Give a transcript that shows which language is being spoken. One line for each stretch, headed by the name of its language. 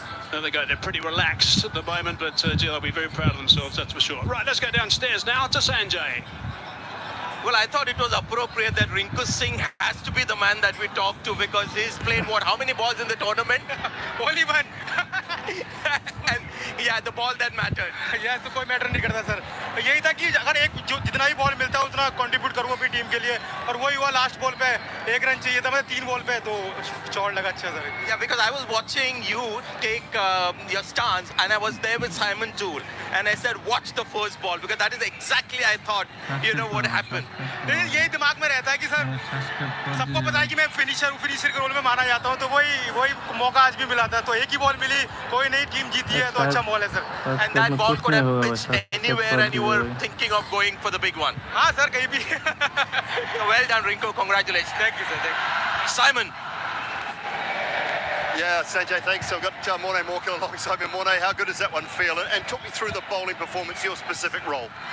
English: There they go, they're pretty relaxed at the moment, but they'll be very proud of themselves, that's for sure. Right, let's go downstairs now to Sanjay. Well, I thought it was appropriate that Rinku Singh has to be the man that we talk to because he's played how many balls in the tournament? Only 1. And yeah, the ball that mattered.
Hindi: यह तो कोई matter नहीं करता sir, यही था कि अगर जितना ही बॉल मिलता है उतना कंट्रीब्यूट करूँ अपनी टीम के लिए, और वही हुआ लास्ट बॉल पे 1 रन चाहिए था, मतलब 3 बॉल पे तो शॉट लगा अच्छा sir.
English: Yeah, because I was watching you take your stance and I was there with Simon Toole and I said watch the first ball because that is exactly I thought what happened.
Hindi: यही दिमाग में रहता है कि sir सबको पता है कि मैं फिनिशर के रोल में माना जाता हूँ, तो वही मौका आज भी मिला था, तो एक ही बॉल मिली, कोई नई टीम जीती है तो अच्छा बॉल है sir.
English: And that ball could have pitched anywhere and you were thinking of going for the big one.
Hindi: हाँ सर कहीं भी.
English: Well done Rinku, congratulations. Thank you sir. Thank you. Simon. Yeah, Sanjay, thanks. So I've got Morne Morkel alongside me. Morne, how good does that one feel? And talk me through the bowling performance, your specific role.